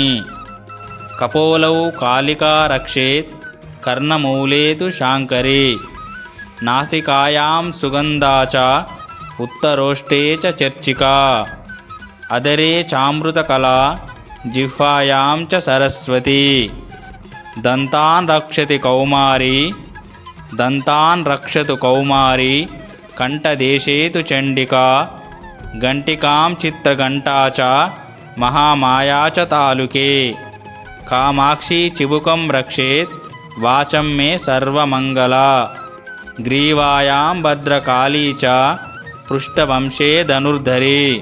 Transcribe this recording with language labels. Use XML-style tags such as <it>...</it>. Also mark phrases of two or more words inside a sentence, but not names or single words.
<sa>कपोलौ कालिका रक्षेत् कर्णमूले तु शाङ्करी। नासिकायां सुगन्धा च उत्तरोष्टे च चर्चिका। अधरे चामृतकला जिह्वायां च सरस्वती। दन्तान् रक्षति कौमारी దంతాన్ రక్షతు కౌమారీ కంఠదేశే తు చండికా గంటికాం చిత్రఘంటా చ మహామాయా చ తాలుకే కామాక్షి చిబుకం రక్షేత్ వాచం మే సర్వమంగళా గ్రీవాయాం భద్రకాళీ చ పృష్ఠవంశే ధనుర్ధరీ</sa>